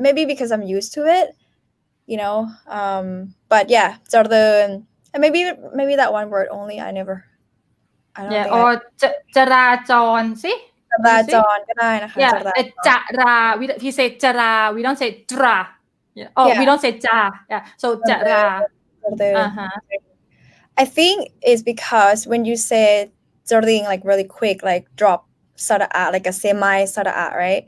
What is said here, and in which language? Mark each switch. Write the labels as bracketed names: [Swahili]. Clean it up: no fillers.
[English] Maybe because I'm used to it, you know. But yeah, จาริญ and maybe that one word only. I don't think or จราจร see? [Thai] จราจรก็ได้นะคะ [English] Yeah, จรา we say จรา we don't say จรา we don't say จา yeah, so จรา I think it's because when you say จริง like really quick, like drop sara like a semi sara, right?